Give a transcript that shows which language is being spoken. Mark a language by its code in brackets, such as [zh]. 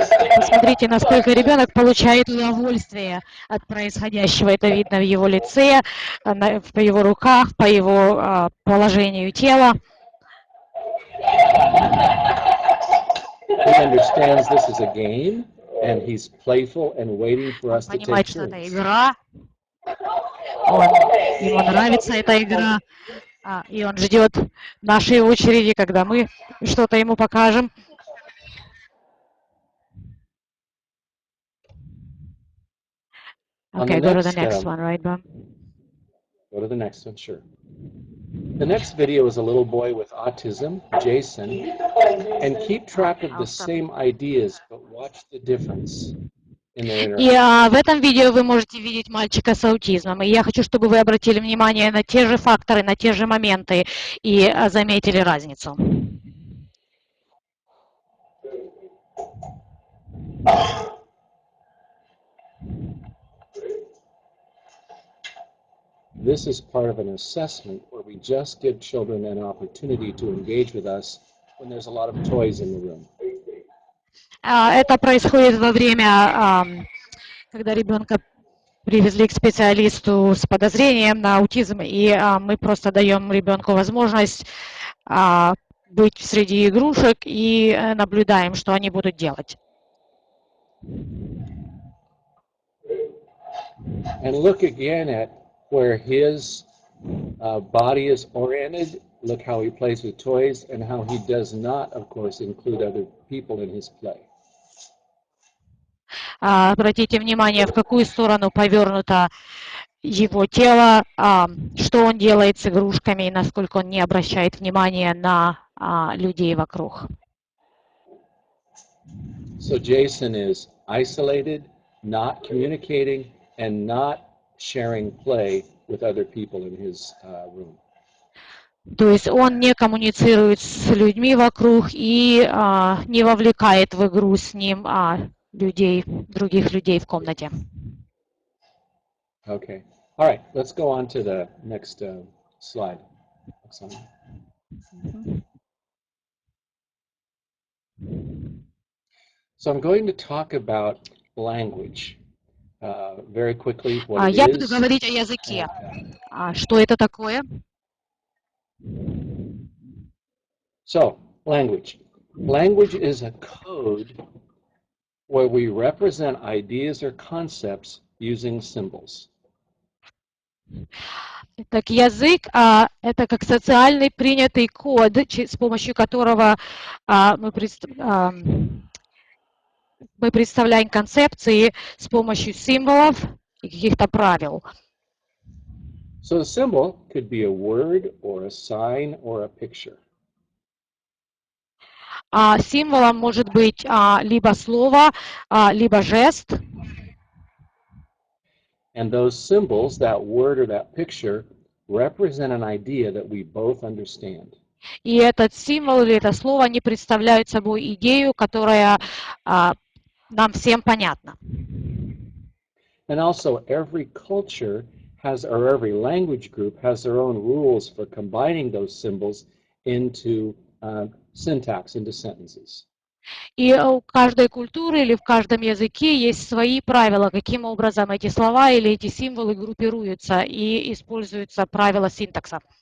[ru] Посмотрите, насколько ребенок получает удовольствие от происходящего. Это видно в его лице, в его руках, по его положению тела. [en] He understands this is a game, and he's playful and waiting for us to take [ru] Понимает, что это [en] turns. [ru] игра. Ему нравится эта игра, и он ждет нашей очереди, когда мы что-то ему покажем. [en] Okay, go to the next one, right, Bob? Go to the next one, sure. The next video is a little boy with autism, Jason, and keep track of the same ideas, but watch the difference in their [ru] И [en] interaction. [ru] в этом видео вы можете видеть мальчика с аутизмом. И я хочу, чтобы вы обратили внимание на те же факторы, на те же моменты и заметили разницу. [en] This is part of an assessment where we just give children an opportunity to engage with us when there's a lot of toys in the room. [ru] Это происходит во время, когда ребенка привезли к специалисту с подозрением на аутизм, и мы просто даем ребенку возможность быть среди игрушек и наблюдаем, что они будут делать. [en] And look again at where his body is oriented. Look how he plays with toys and how he does not, of course, include other people in his play. [ru] Обратите внимание, в какую сторону повернуто его тело, что он делает с игрушками и насколько он не обращает внимания на людей вокруг. [en] So Jason is isolated, not communicating, and not sharing play with other people in his room. [ru] То есть он не коммуницирует с людьми вокруг и не вовлекает в игру с ним людей, других людей в комнате. [en] Okay. All right. Let's go on to the next slide. So I'm going to talk about language. very quickly what it [ru] Я буду [en] is. [ru] говорить о языке. [en] And, [ru] Что это такое? [en] so, language. Language is a code where we represent ideas or concepts using symbols. [ru] Так, язык это как социальный принятый код, с помощью которого мы представляем концепции с помощью символов и каких-то правил. [en] So a symbol could be a word or a sign or a picture. [ru] Символом может быть либо слово, либо жест. [en] And those symbols, that word or that picture, represent an idea that we both understand. [ru] И этот символ или это слово, они представляют собой идею, которая нам всем понятна. [en] And also every culture has, or every language group has their own rules for combining those symbols into syntax, into sentences. [ru] И у каждой культуры или в каждом языке есть свои правила, каким образом эти слова или эти символы группируются и используются правила синтакса.